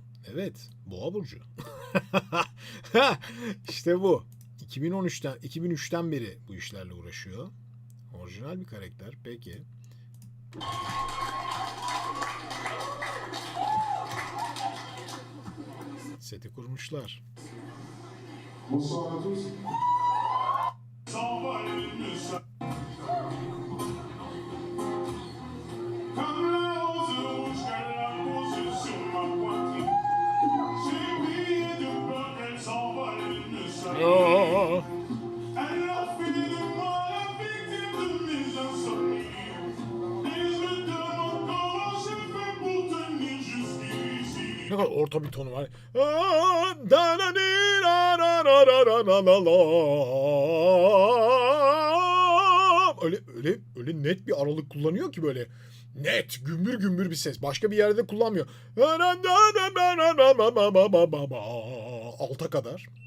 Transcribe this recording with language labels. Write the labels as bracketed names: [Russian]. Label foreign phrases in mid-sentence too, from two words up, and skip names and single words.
[Turkish] Evet, Boğa burcu. İşte bu. 2003'ten beri bu işlerle uğraşıyor. Orijinal bir karakter. Peki. Seti kurmuşlar. [French] Bonsoir à tous. Comme la rose rouge qu'elle a posée sur ma poitrine. J'ai prié de peur qu'elle s'envole et ne s'arrête. Elle a fait de moi la victime de mes insomnies. Et je me demande comment j'ai fait pour tenir jusqu'ici. [Turkish] Ne kadar orta bir tonu var. Öyle net bir aralık kullanıyor ki böyle net gümbür gümbür bir ses. Başka bir yerde kullanmıyor. Alta kadar.